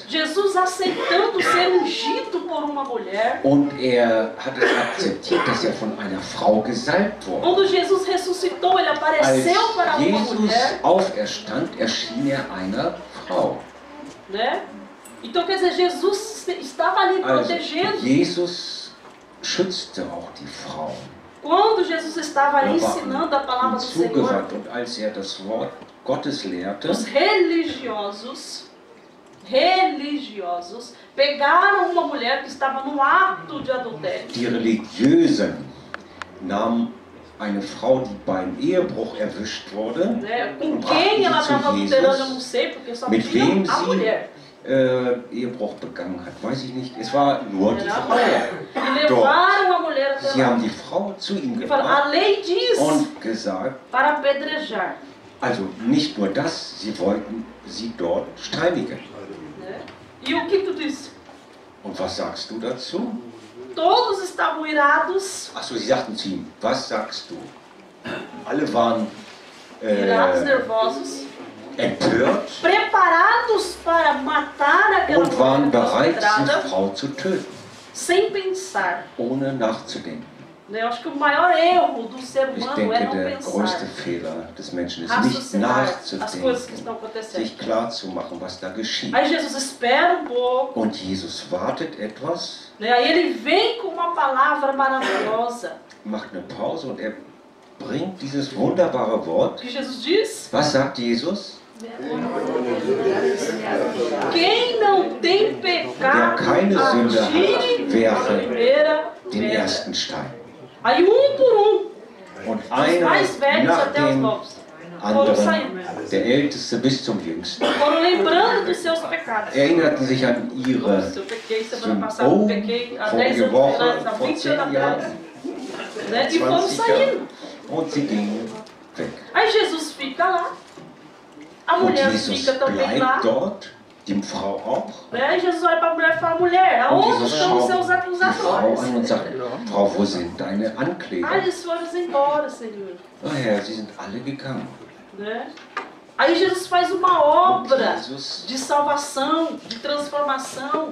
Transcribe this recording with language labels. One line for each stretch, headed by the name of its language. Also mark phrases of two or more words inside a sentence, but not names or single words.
Portuguese: Jesus aceitando ser ungido por uma mulher.
German: Und er hat es akzeptiert, dass er von einer Frau gesalbt wurde.
Portuguese: Quando Jesus ressuscitou, ele
German: Als
Portuguese: apareceu para uma
German: Jesus
Portuguese: mulher.
German: auferstand, erschien er einer Frau.
Portuguese: Né? Então, quer dizer, Jesus estava ali
German: Also
Portuguese: protegendo.
German: Jesus schützte auch die Frauen.
Portuguese: Quando Jesus estava ali
German: Er war
Portuguese: ensinando a palavra do Senhor,
German: zugewandt und als er das Wort Gottes lehrte,
Portuguese: os religiosos pegaram uma mulher que estava no ato de adultério.
German: die Religiösen nahmen eine Frau, die beim Ehebruch erwischt wurde,
Portuguese: Né? Com
German: und
Portuguese: quem ela
German: brachten
Portuguese: estava
German: sie zu
Portuguese: adulterando, eu não
German: Jesus.
Portuguese: sei, porque só
German: Mit wem
Portuguese: tinha a mulher.
German: sie Ehebruch begangen hat, weiß ich nicht. Es war nur die
Portuguese: Era a
German: Frau.
Portuguese: mulher. E levaram a mulher até
German: Sie
Portuguese: lá.
German: haben die Frau zu ihm
Portuguese: E falaram, a
German: gebracht
Portuguese: lei diz
German: und gesagt,
Portuguese: para apedrejar.
German: also nicht nur das, sie wollten sie dort steinigen.
Portuguese: Né? E o que tu disse?
German: Und was sagst du dazu?
Portuguese: Todos estavam irados,
German: Achso, sie sagten zu ihm, was sagst du? Alle waren
Portuguese: irados, nervosos,
German: empört
Portuguese: preparados para matar aquela
German: und waren
Portuguese: mulher
German: bereit, diese
Portuguese: consagrada,
German: Frau zu töten,
Portuguese: sem pensar.
German: ohne nachzudenken.
Portuguese: Né? Eu acho que o maior erro do ser
German: Ich
Portuguese: humano é
German: denke,
Portuguese: não
German: der größte
Portuguese: pensar,
German: Fehler des Menschen ist nicht
Portuguese: raciocinar as coisas que estão
German: nachzudenken,
Portuguese: acontecendo.
German: sich klar zu machen, was da geschieht.
Portuguese: Aí Jesus espera um pouco,
German: Und Jesus wartet etwas,
Portuguese: né? Aí ele vem com uma palavra maravilhosa.
German: macht eine Pause und er bringt dieses wunderbare
Portuguese: O
German: Wort.
Portuguese: que Jesus diz?
German: Was sagt Jesus?
Portuguese: Quem não tem
German: Der
Portuguese: pecado,
German: keine Sünde
Portuguese: atire
German: hat,
Portuguese: a
German: werfe
Portuguese: primeira
German: den
Portuguese: pedra.
German: ersten Stein.
Portuguese: Aí por
German: Und
Portuguese: os
German: einer
Portuguese: mais velhos
German: nach
Portuguese: até os
German: dem
Portuguese: novos, foram
German: anderen,
Portuguese: saindo,
German: der Älteste bis zum Jüngsten,
Portuguese: foram lembrando dos seus pecados.
German: erinnerten sich an ihre
Portuguese: Nossa, eu pequei semana
German: Sünden.
Portuguese: passada, eu
German: Oh,
Portuguese: pequei há 10
German: vorige
Portuguese: anos
German: Woche,
Portuguese: atrás, há
German: vor
Portuguese: 20
German: 10
Portuguese: anos atrás.
German: Jahren,
Portuguese: Né? E foram
German: 20
Portuguese: saindo.
German: Jahren. Und sie gingen weg.
Portuguese: Aí Jesus fica lá, a
German: Und
Portuguese: mulher
German: Jesus
Portuguese: fica também lá.
German: bleibt dort, die Frau auch.
Portuguese: Né? Aí Jesus olha para a mulher e fala, mulher,
German: Und
Portuguese: aonde
German: Jesus
Portuguese: estão os
German: schaut
Portuguese: seus
German: die Frau
Portuguese: acusadores?
German: an und sagt, Frau, wo sind deine
Portuguese: Ah,
German: Ankläger?
Portuguese: eles foram embora, Senhor.
German: Oh Herr, sie sind alle gegangen.
Portuguese: Né? Aí Jesus faz uma
German: Und
Portuguese: obra
German: Jesus
Portuguese: de salvação, de transformação.